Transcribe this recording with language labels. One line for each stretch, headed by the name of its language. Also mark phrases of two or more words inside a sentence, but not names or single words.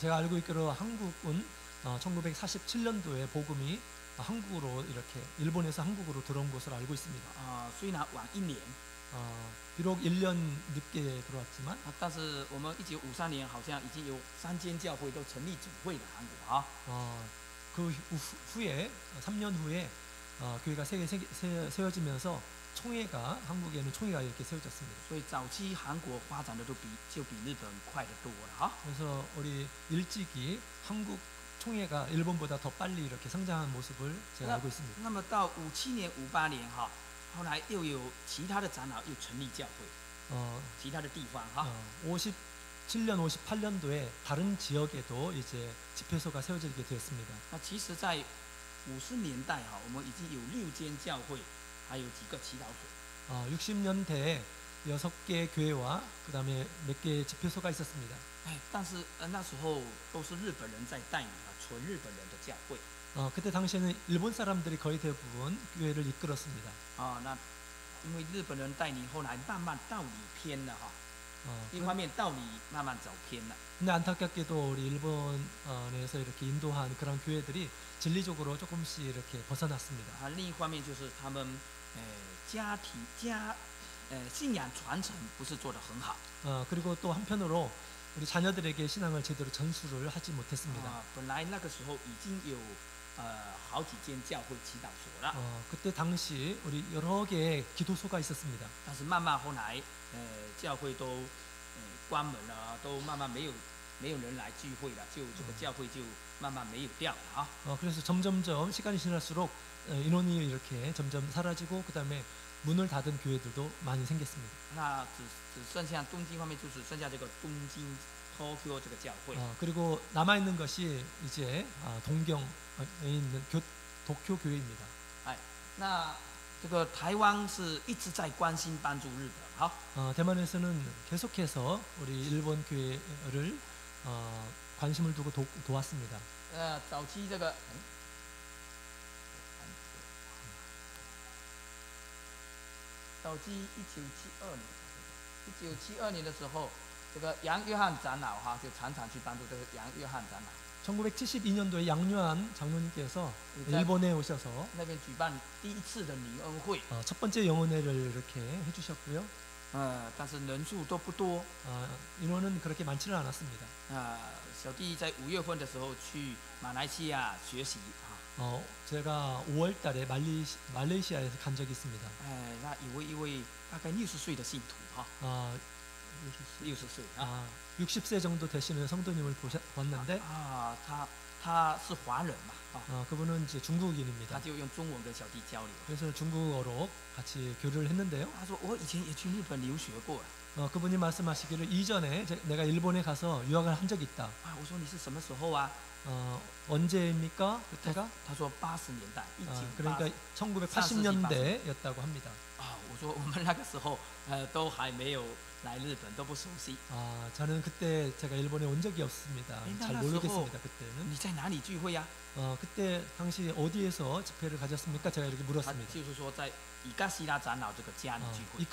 Korean: 제가 알고 있기로 한국은 1947년도에 복음이 한국으로 이렇게 일본에서 한국으로 들어온 것으로 알고 있습니다.
Chinese: 啊，虽然晚1年，
Korean: 비록 1년 늦게 들어왔지만
Chinese: 啊，但是我们1953年好像已经有3间教会都成立主会了韩国啊。
Korean: 그 후에 3년 후에 교회가 세워지면서 총회가 한국에는 총회가 이렇게 세워졌습니다.
Chinese: 所以早期韩国发展的就比日本快得多了哈。
Korean: 그래서 우리 일찍이 한국 총회가 일본보다 더 빨리 이렇게 성장한 모습을 제가 알고 있습니다.
Chinese: 那么到57年、58年哈，后来又有其他的长老又成立教会，其他的地方哈。
Korean: 57년, 58년도에 다른 지역에도 이제 집회소가 세워지게 되었습니다.
Chinese: 那其实，在50年代哈，我们已经有6间教会，还有几个祈祷所。
Korean: 60년대에 6개 교회와 그다음에 몇 개 집회소가 있었습니다.
Chinese: 但是那时候都是日本人在带领啊，纯日本人的教会。
Korean: 그때 당시에는 일본 사람들이 거의 대부분 교회를 이끌었습니다.
Chinese: 啊，那因为日本人带领，后来慢慢道理偏了哈。一方面道理慢慢走偏了。
Korean: 근데 안타깝게도 우리 일본에서 이렇게 인도한 그런 교회들이 진리적으로 조금씩 이렇게 벗어났습니다.
Chinese: 啊，另一方面就是他们信仰传承不是做得很好。
Korean: 그리고 또 한편으로 우리 자녀들에게 신앙을 제대로 전수를 하지 못했습니다.
Chinese: 啊，本来那个时候已经有好几间教会祈祷所了。
Korean: 그때 당시 우리 여러 개의 기도소가 있었습니다.
Chinese: 但是慢慢后来教会都关门了，都慢慢没有人来聚会了，就这个教会就慢慢没有掉了啊。
Korean: 그래서 점점점 시간이 지날수록 인원이 이렇게 점점 사라지고 그다음에 문을 닫은 교회들도 많이 생겼습니다.
Chinese: 那只剩下东京方面，就只剩下这个东京 Tokyo 这个教会。
Korean: 그리고 남아 있는 것이 이제 동경에 있는 도쿄 교회입니다.
Chinese: 那这个台湾是一直在关心帮助日本，好。
Korean: 대만에서는 계속해서 우리 일본 교회를 관심을 두고 도왔습니다.
Chinese: 早期这个早期1972年的时候，这个杨约翰长老哈就常常去帮助这个杨约翰长老。
Korean: 1972년도에 양요한 장로님께서 일본에 오셔서
Chinese: 那边举办第一次的灵恩会，
Korean: 첫 번째 영혼회를 이렇게 해주셨고요.
Chinese: 但是人数都不多。
Korean: 인원은 그렇게 많지는 않았습니다.
Chinese: 小弟在5月份的时候去马来西亚学习啊。
Korean: 제가 5월달에 말레이시아에서 간 적이 있습니다.
Chinese: 那有一位大概60岁的信徒哈。 60岁啊。
Korean: 60세 정도 되시는 성도님을 보았는데
Chinese: 他是华人嘛，
Korean: 그분은 이제 중국인입니다.
Chinese: 他就用中文跟小弟交流。
Korean: 그래서 중국어로 같이 교류를 했는데요.
Chinese: 他说我以前也去日本留学过。
Korean: 그분이 말씀하시기를 이전에 내가 일본에 가서 유학을 한 적이 있다.
Chinese: 我说你是什么时候啊？
Korean: 언제입니까? 그때가?
Chinese: 他说80年代，1980。
Korean: 그러니까 1980년대였다고 합니다.
Chinese: 我说我们那个时候都还没有来日本，都不熟悉。
Korean: 아, 저는 그때 제가 일본에 온 적이 없습니다. 잘 모르겠습니다. 그때는.
Chinese: 你在哪里聚会呀？
Korean: 그때 당시 어디에서 집회를 가졌습니까? 제가 이렇게
Chinese: 他
Korean: 물었습니다.
Chinese: 就是说在伊嘎西拉长老这个家里聚会。